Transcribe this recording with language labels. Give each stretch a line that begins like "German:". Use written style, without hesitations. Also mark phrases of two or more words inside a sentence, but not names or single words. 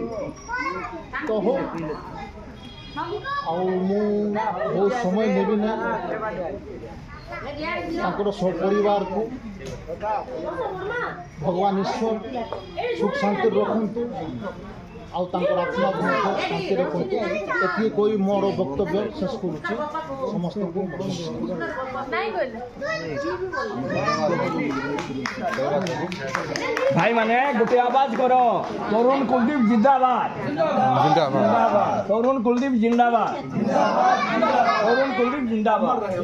Odia: ତ ହଉ ଆଉ ମୁଁ ବହୁତ ସମୟ ନେବି ନା ତାଙ୍କର ସପରିବାରକୁ ଭଗବାନ ଈଶ୍ୱର ସୁଖ ଶାନ୍ତିରେ ରଖନ୍ତୁ ଆଉ ତାଙ୍କର ଆତ୍ମାକୁ ମଧ୍ୟ ଶାନ୍ତି ରଖନ୍ତୁ। ଏତିକି କହି ମୋର ବକ୍ତବ୍ୟ ଶେଷ କରୁଛି। ସମସ୍ତଙ୍କୁ ଭାଇ ମାନେ ଗୋଟେ ଆୱାଜ କରୋ ତରୁଣ କୁଳଦୀପ ଜିନ୍ଦାବାଦ ତରୁଣ କୁଳଦୀପ ଜିନ୍ଦାବାଦ ତରୁଣ କୁଳଦୀପ ଜିନ୍ଦାବାଦ